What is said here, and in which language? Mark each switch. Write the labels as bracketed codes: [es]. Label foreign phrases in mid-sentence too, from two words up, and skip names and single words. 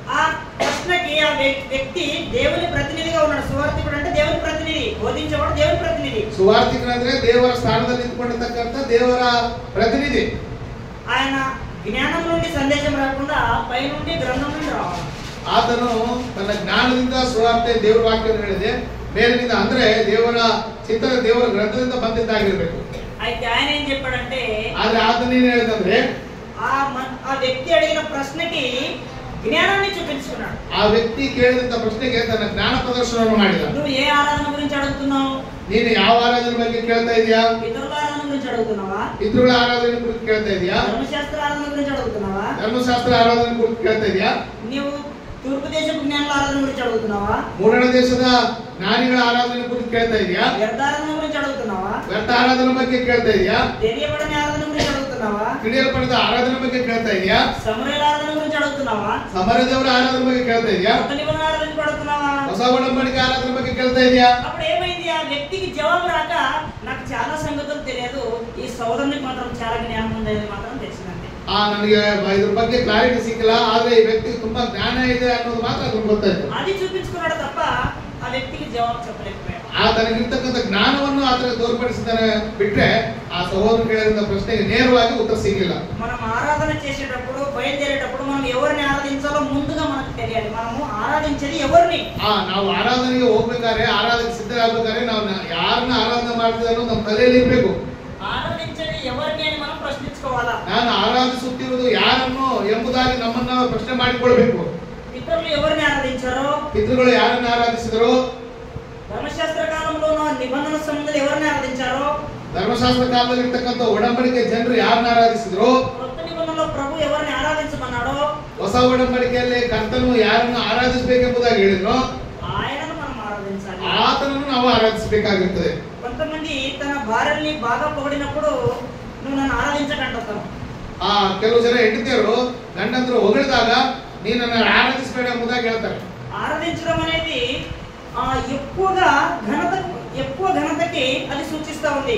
[te] ఆ ప్రశ్న ప్రశ్నకి ఆ వ్యక్తి దేవుని ప్రతినిధిగా ఉన్నాడు. సువార్థికుడు అంటే దేవుని ప్రతినిధి, బోధించేవాడు దేవుని ప్రతినిధి. [kn] ಸುವಾರ್ತಿಕರು ಅಂದ್ರೆ ದೇವರ ಸ್ಥಾನದಲ್ಲಿ ನಿಂತುಕೊಂಡಿರ್ತಕ್ಕಂಥ ದೇವರ ಪ್ರತಿನಿಧಿ. [te] ఆయన జ్ఞానం నుండి సందేశం రాకుండా పై నుండి గ్రంథం నుండి రావాలి. [kn] ಆತನು ತನ್ನ ಜ್ಞಾನದಿಂದ ಸುವಾರ್ತೆ ದೇವರ ವಾಕ್ಯವನ್ನು ಹೇಳಿದೆ, ಮೇಲಿನಿಂದ ಅಂದ್ರೆ ದೇವರ ಚಿತ್ರ ದೇವರ ಗ್ರಂಥದಿಂದ ಬಂದಿದ್ದಾಗಿರ್ಬೇಕು. [te] అయితే ఆయన ఏం చెప్పాడంటే, [kn] ಆದ್ರೆ ಆತನ ಏನ್ ಹೇಳಿದಂದ್ರೆ [te] ఆ వ్యక్తి అడిగిన ప్రశ్నకి జ్ఞానాన్ని చూపించుకున్నాడు. [kn] ಆ ವ್ಯಕ್ತಿ ಕೇಳಿದಂತ ಪ್ರಶ್ನೆಗೆ ತನ್ನ ಜ್ಞಾನ ಪ್ರದರ್ಶನವನ್ನು ಮಾಡಿದ. [te] నువ్వు ఏ ఆరాధన గురించి అడుగుతున్నావు? [kn] ನೀನು ಯಾವ ಆರಾಧನೆ ಬಗ್ಗೆ ಕೇಳ್ತಾ ಇದೀಯಾ? [te] పితరుల ఆరాధన గురించి అడుగుతున్నావా? [kn] ಪಿತೃಗಳ ಆರಾಧನೆ ಕುರಿತು ಕೇಳ್ತಾ ಇದೀಯಾ? [te] ధర్మశాస్త్ర ఆరాధన గురించి అడుగుతున్నావా? [kn] ಧರ್ಮಶಾಸ್ತ್ರ ಆರಾಧನೆ ಕುರಿತು ಕೇಳ್ತಾ ಇದೀಯಾ? [te] నీవు తూర్పు దేశపు జ్ఞానుల ఆరాధన గురించి అడుగుతున్నావా? [kn] ಮೂಡಣ ದೇಶದ ಜ್ಞಾನಿಗಳ ಆರಾಧನೆ ಕುರಿತು ಕೇಳ್ತಾ ಇದೀಯಾ? [te] వ్యర్థారాధన గురించి అడుగుతున్నావా? [kn] ವ್ಯರ್ಥ ಆರಾಧನೆ ಬಗ್ಗೆ ಕೇಳ್ತಾ ಇದೀಯಾ? [te] తెలియబడని ఆరాధన గురించి అడుగుతున్నావా? [kn] ತಿಳಿಯಲ್ಪಡದ ಆರಾಧನೆ ಬಗ್ಗೆ ಕೇಳ್ತಾ ಇದೀಯಾ? [te] సమరయుల ఆరాధన గురించి అడుగుతున్నావా? [kn] ಸಮರದೇವರ ಆರಾಧನೆ ಬಗ್ಗೆ ಕೇಳ್ತಾ ಇದೀಯా? [te] కొత్త నిబంధన ఆరాధన గురించి అడుగుతున్నావా? [kn] ಹೊಸ ಒಡಂಬಡಿಕೆ ಆರಾಧನೆ ಬಗ್ಗೆ ಕೇಳ್ತಾ ಇದೀಯా? [te] అప్పుడు ఏమైంది? ఆ వ్యక్తికి జవాబు రాక నాకు చాలా సంగతులు తెలియదు, ఈ సోదరునికి మాత్రం చాలా జ్ఞానం ఉందని మాత్రం తెలిసిందండి. [kn] ನನಗೆ ಇದ್ರ ಬಗ್ಗೆ ಕ್ಲಾರಿಟಿ ಸಿಕ್ಕಿಲ್ಲ, ಆದ್ರೆ ಈ ವ್ಯಕ್ತಿಗೆ ತುಂಬಾ ಜ್ಞಾನ ಇದೆ ಅನ್ನೋದು ಮಾತ್ರ ಅದಕ್ಕೆ ಗೊತ್ತಾಯ್ತು. [te] అది చూపించుకున్నాడు తప్ప ఆ వ్యక్తికి జవాబు చెప్పలేకపోయాడు. [kn] ತನಗಿರ್ತಕ್ಕಂಥ ಜ್ಞಾನವನ್ನು ಆತನ ತೋರ್ಪಡಿಸಿದ್ದಾನೆ ಬಿಟ್ರೆ ಆ ಸಹೋದರ ಕೇಳಿದ ಪ್ರಶ್ನೆಗೆ ನೇರವಾಗಿ ಉತ್ತರ ಸಿಗಲಿಲ್ಲ. [te] మనం ఆరాధన చేసేటప్పుడు, బయలుదేరేటప్పుడు మనం ఎవరిని ఆరాధించాలో ముందుగా మనకు తెలియాలి. మనము ఆరాధించేది ఎవరిని? [kn] ನಾವು ಆರಾಧನೆಗೆ ಹೋಗ್ಬೇಕಾದ್ರೆ, ಆರಾಧನೆಗೆ ಸಿದ್ಧರಾಗಬೇಕಾದ್ರೆ ನಾವು ಯಾರನ್ನ ಆರಾಧನೆ ಮಾಡ್ತೀವಿ ಅನ್ನೋದು ನಮ್ಮ ತಲೆಯಲ್ಲಿ ಇರ್ಬೇಕು. [te] ఆరాధించేది ఎవరిని అని మనం ప్రశ్నించుకోవాలా. [kn] ನಾನು ಆರಾಧಿಸುತ್ತಿರುವುದು ಯಾರನ್ನು ಎಂಬುದಾಗಿ ನಮ್ಮನ್ನ ಪ್ರಶ್ನೆ ಮಾಡಿಕೊಳ್ಬೇಕು. [te] పితరులు ఎవరిని ఆరాధించారో, [kn] ಪಿತೃಗಳು ಯಾರನ್ನ ಆರಾಧಿಸಿದರು, [te] ధర్మశాస్త్ర కాలంలో నిబంధన సంబంధాలు ఎవరిని ఆరాధించారో, [kn] ಧರ್ಮಶಾಸ್ತ್ರ ಕಾಲದಲ್ಲಿ ಇರ್ತಕ್ಕಂಥ ಒಡಂಬಡಿಕೆ ಜನರು ಯಾರನ್ನ ಆರಾಧಿಸಿದ್ರು, [te] కొత్త నిబంధనలో ప్రభు ఎవరిని ఆరాధించమన్నాడో, [kn] ಹೊಸ ಒಡಂಬಡಿಕೆಯಲ್ಲಿ ಕರ್ತನು ಯಾರನ್ನು ಆರಾಧಿಸಬೇಕೆಂಬುದಾಗಿ ಹೇಳಿದ್ರು, [te] ఆయనను మనం ఆరాధించాలి. [kn] ಆತನನ್ನು ನಾವು ಆರಾಧಿಸಬೇಕಾಗಿರ್ತದೆ. [te] కొంతమంది తన భార్యల్ని బాగా పొగిడినప్పుడు నువ్వు నన్ను ఆరాధించకంటావు. [kn] ಕೆಲವು ಜನ ಹೆಂಡತಿಯರು ಗಂಡಂದ್ರು ಹೊಗಳಿದಾಗ ನೀನು ನನ್ನ ಆರಾಧಿಸಬೇಡ ಎಂಬುದಾಗಿ ಹೇಳ್ತಾರೆ. [te] ఆరాధించడం అనేది ఎక్కువ ఘనతకి అది సూచిస్తా ఉంది.